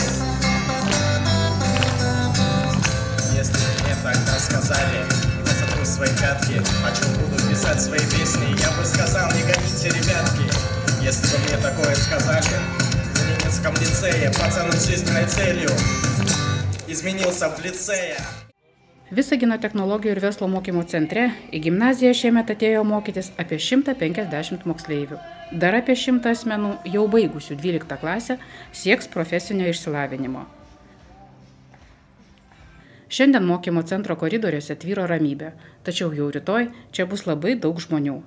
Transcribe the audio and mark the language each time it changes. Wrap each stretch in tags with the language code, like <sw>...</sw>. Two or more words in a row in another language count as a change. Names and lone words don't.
<ru>Если мне тогда сказали, я сотру свои пятки, о чем буду писать свои песни, я бы сказал, не гоните, ребятки. Если бы мне такое сказали, в Ленинском лицее пацан с жизненной целью изменился в лицее.</ru> <lt>Visagino technologijų ir verslo mokymo centre į gimnaziją šiemet atėjo mokytis apie 150 moksleivių. Dar apie 100 asmenų jau baigusių 12 klasę sieks profesinio išsilavinimo. Šiandien mokymo centro koridoriuose tvyro ramybė, tačiau jau rytoj čia bus labai daug žmonių.</lt>